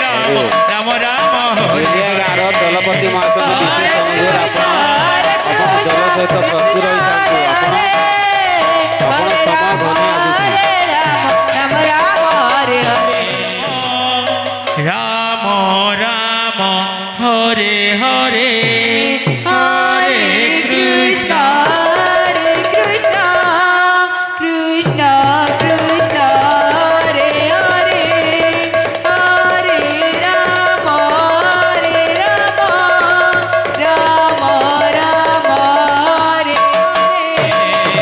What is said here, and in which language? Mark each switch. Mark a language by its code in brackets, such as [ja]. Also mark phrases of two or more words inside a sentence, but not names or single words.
[bn] রাম রাম হরে [or] ଦୁନିଆ ଗାଁର ଦଳପତି ମହାଶୟଙ୍କୁ ବିଶେଷ ଅନୁରୋଧ ଆପଣ ଦଳ ସହିତ ପ୍ରସ୍ତୁତ ରହିଥାନ୍ତୁ। ଆପଣ ସମୟ ଘନେଇ ଆସୁଛି। ରାମ ରାମ ହରେ ହରେ [bn] রাম রাম হরে হরে হরে কৃষ্ণ কৃষ্ণ কৃষ্ণ হরে হরে হরে রাম রাম রাম হরে হরে